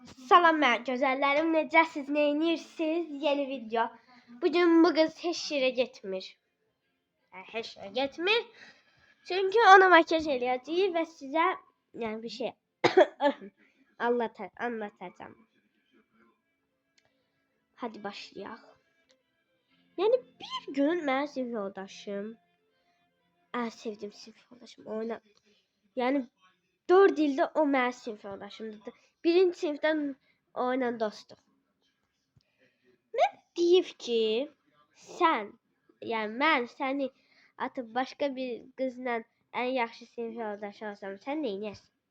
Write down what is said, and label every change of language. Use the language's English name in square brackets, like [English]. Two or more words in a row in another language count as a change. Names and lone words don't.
[Azerbaijani] Salam mən gözəllərim, necəsiz, neyinirsiniz? Yeni video. Bugün bu kız heç yerə getmir. Heç yerə getmir. Çünkü ona makyaj eləyəcəyik və sizə yani [Turkish] bir şey anlatacağım. [Azerbaijani] Hadi başlayaq. Yani bir gün mənim sinif yoldaşım, [Turkish] en sevdiğim [Azerbaijani] sinif yoldaşım yani 4 ildə o mənim sinif yoldaşımdır. Birinci sinifdən onunla dostum. Deyib ki, sən, yəni mən səni atıb başqa bir qızla ən yaxşı sinif yoldaşı olsam, sən nə edərsən?